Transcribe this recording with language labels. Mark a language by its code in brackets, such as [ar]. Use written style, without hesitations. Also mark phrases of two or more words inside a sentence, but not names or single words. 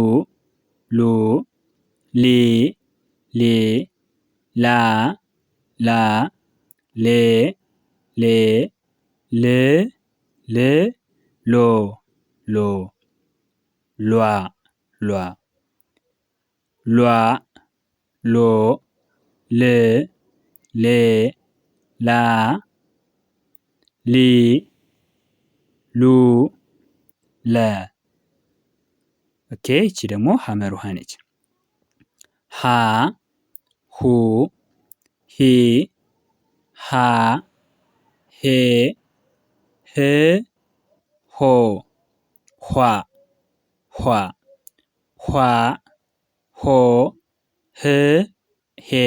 [am] ሊ ላ ሌ ል ሎ ሏ ሎ ል ላ ሊ ሉ ለ። ኦኬ እቺ ደግሞ ሐመሩሃ ነች። ሃ ሁ ሂ ሃ ሄ ህ ሆ ኋ ኋ ሆ ህ ሄ